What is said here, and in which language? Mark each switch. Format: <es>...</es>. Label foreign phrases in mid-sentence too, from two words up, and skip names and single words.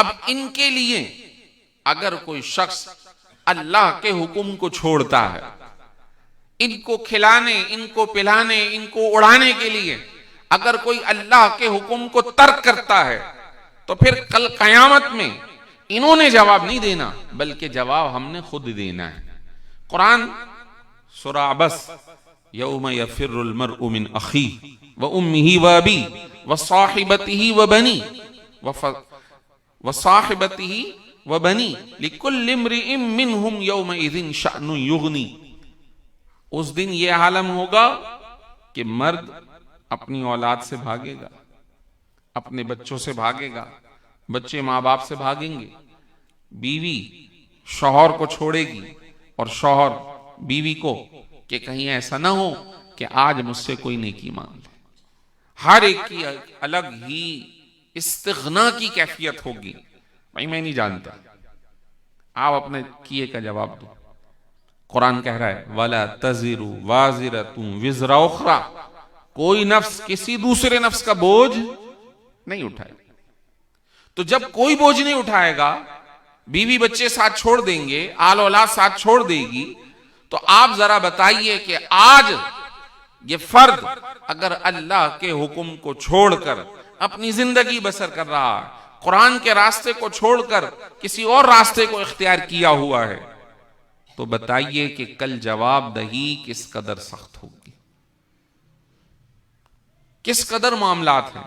<hi>अब इनके लिए अगर कोई शख्स अल्लाह के हुक्म को छोड़ता है, इनको खिलाने, इनको पिलाने, इनको उड़ाने के लिए अगर कोई अल्लाह के हुक्म को तर्क करता है, तो फिर कल कयामत में इन्होंने जवाब नहीं देना, बल्कि जवाब हमने खुद देना है।</hi> <ar>कुरान सूरा अबस, يوم يفر المرء من أخيه وأمه وأبيه وصاحبته وبنيه وصاحبته وبنيه لكل امرئ منهم يومئذ شأن يغني.</ar> <hi>उस दिन यह आलम होगा कि मर्द अपनी औलाद से भागेगा, अपने बच्चों से भागेगा, बच्चे माँ बाप से भागेंगे, बीवी शौहर को छोड़ेगी और शौहर बीवी को, कि कहीं ऐसा ना हो कि आज मुझसे कोई नेकी मांग ले। हर एक की अलग ही इस्तिग़ना की कैफियत होगी। भाई मैं नहीं जानता, आप अपने किए का जवाब दो। कुरान कह रहा है</hi> <ar>ولا تزر وازرة وزر أخرى,</ar> <hi>कोई नफ्स किसी दूसरे नफ्स का बोझ नहीं उठाएगा। तो जब कोई बोझ नहीं उठाएगा, बीवी बच्चे साथ छोड़ देंगे, आल औलाद साथ छोड़ देगी, तो आप जरा बताइए कि आज ये फर्द अगर अल्लाह के हुक्म को छोड़कर अपनी जिंदगी बसर कर रहा है, कुरान के रास्ते को छोड़कर किसी और रास्ते को इख्तियार किया हुआ है, तो बताइए कि कल जवाबदही किस कदर सख्त होगी, किस कदर मामलात हैं।</hi>